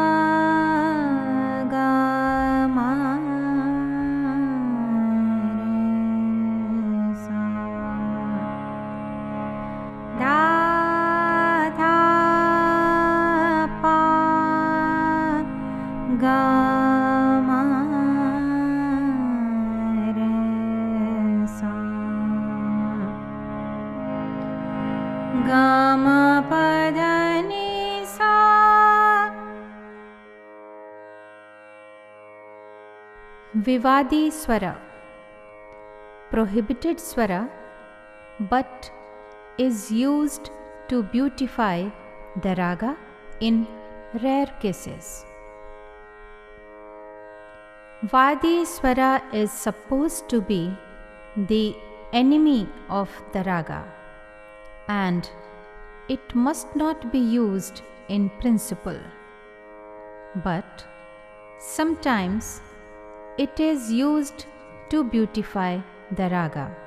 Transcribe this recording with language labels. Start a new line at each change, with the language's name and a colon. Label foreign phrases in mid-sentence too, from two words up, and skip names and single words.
Sanskrit: Ga, Ma, Re, Sa, Da, Tha, Pa, Ga, Ga, Ma, Pa, Da, Ni, Sa. Vivadi swara,
English: prohibited swara, but is used to beautify the raga in rare cases.
Sanskrit: Vadi swara
English: is supposed to be the enemy of the raga, and it must not be used in principle, but sometimes it is used to beautify the raga.